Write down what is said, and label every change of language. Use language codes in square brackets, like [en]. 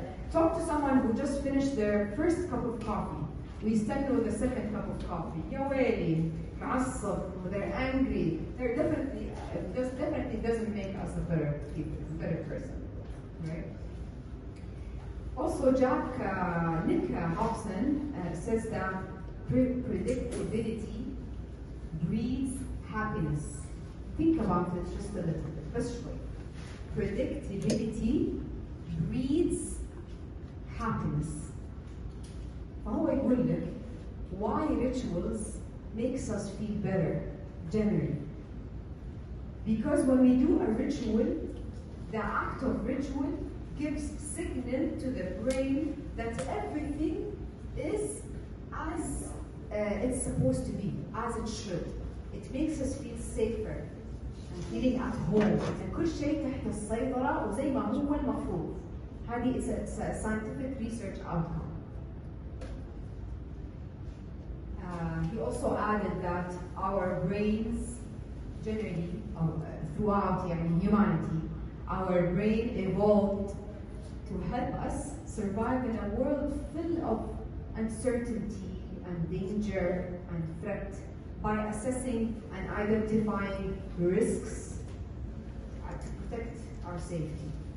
[en] Talk to someone who just finished their first cup of coffee. We [ar] استنوا [en] the second cup of coffee. [ar] يا ويلي, معصب, [en] they're angry. They're definitely, it definitely doesn't make us a better people, a better person, right? Also, Nick Hobson says that predictability breeds happiness. Think about it just a little bit. Let's show you. Predictability breeds happiness. [ar] فهو يقول لك [en] why rituals makes us feel better generally. Because when we do a ritual, the act of ritual gives signal to the brain that everything is as it's supposed to be, as it should. It makes us feel safer and feeling at home. [ar] And كل شيء تحت السيطرة وزي ما هو المفروض. [en] هذه it's a scientific research outcome. He also added that our brains generally, throughout humanity, our brain evolved to help us survive in a world full of uncertainty and danger and threat by assessing and identifying risks to protect our safety.